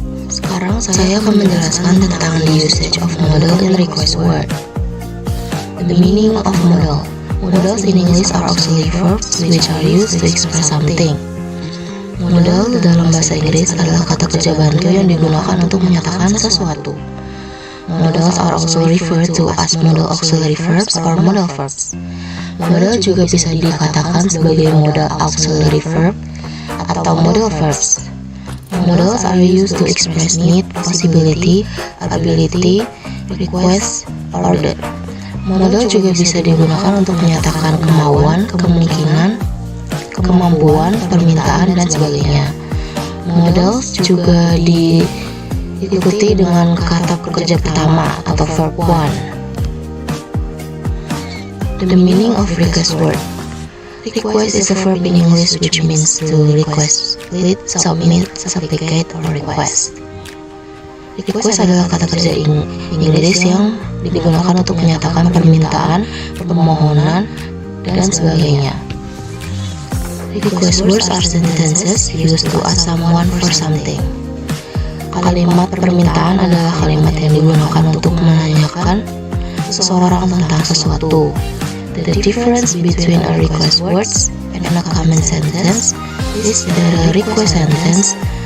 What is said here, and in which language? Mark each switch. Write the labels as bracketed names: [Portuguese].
[Indonesian] Sekarang saya akan menjelaskan tentang [English] the usage of modal in request word. The meaning of modal. Modals in English are auxiliary verbs which are used to express something. [Indonesian] Modal dalam bahasa Inggris adalah kata kerja bantu yang digunakan untuk menyatakan sesuatu. [English] Modals are also referred to as modal auxiliary verbs or modal verbs. [Indonesian] Modal juga bisa dikatakan sebagai modal auxiliary verb atau modal verbs. [English] Modals are used to express need, possibility, ability, request, order. [Indonesian] Modal juga bisa digunakan untuk menyatakan kemauan, kemungkinan, kemampuan, permintaan, dan sebagainya. Modals juga diikuti dengan kata pekerja pertama atau verb one. [English] The meaning of request word. Request is a verb in English which means to request, plead, submit, supplicate, or request. [Indonesian] Request adalah kata kerja Inggris yang digunakan untuk menyatakan permintaan, permohonan, dan sebagainya. [English] Request words are sentences used to ask someone for something. [Indonesian] Kalimat permintaan adalah kalimat yang digunakan untuk menanyakan seseorang tentang sesuatu. [English] The difference between a request words and a common sentence is that a request sentence